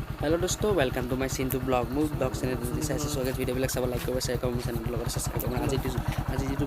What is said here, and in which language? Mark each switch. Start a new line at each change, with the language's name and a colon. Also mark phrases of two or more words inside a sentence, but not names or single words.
Hindi: हेलो दोस्तों
English: welcome to my Sintu vlog Move vlog channel
Assamese: যদি চাইছে
English: so guys
Assamese: ভিডিওবিলাক চাব লাইক কৰিব শ্বেয়াৰ কৰিব চেনেলটোৰ লগত সাবস্ক্ৰাইব কৰিব আজি যিটো